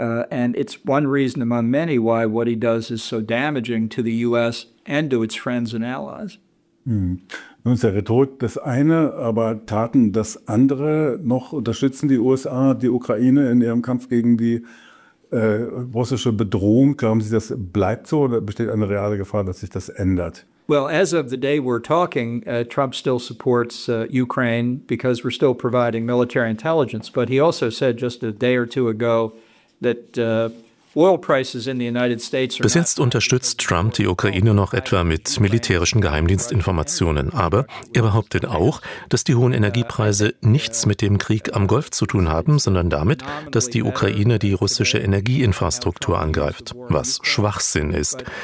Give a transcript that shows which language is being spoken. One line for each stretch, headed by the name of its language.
English: And it's one reason among many why what he does is so damaging to the US and to its friends and allies.
German: Nun ist ja Rhetorik das eine, aber Taten das andere. Noch unterstützen die USA die Ukraine in ihrem Kampf gegen die russische Bedrohung. Glauben Sie, das bleibt so oder besteht eine reale Gefahr, dass sich das ändert?
English: Well, as of the day we're talking, Trump still supports Ukraine because we're still providing military intelligence. But he also said just a day or two ago that oil prices in the United States are.
German: Bis jetzt unterstützt Trump die Ukraine noch etwa mit militärischen Geheimdienstinformationen. Aber er behauptet auch, dass die hohen Energiepreise nichts mit dem Krieg am Golf zu tun haben, sondern damit, dass die Ukraine die russische Energieinfrastruktur angreift, was Schwachsinn ist.